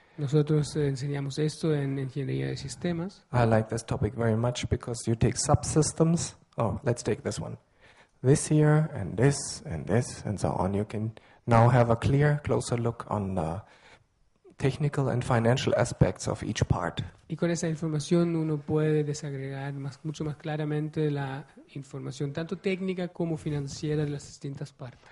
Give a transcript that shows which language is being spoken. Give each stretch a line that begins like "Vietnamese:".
Spanish: Nosotros enseñamos esto en ingeniería de sistemas.
English: I like this topic very much because you take subsystems. Oh, let's take this one. This here and this and this and so on. You can now have a clear, closer look on the technical and financial aspects of each part.
Spanish: Y con esa información uno puede desagregar mucho más claramente la información, tanto técnica como financiera de las distintas partes.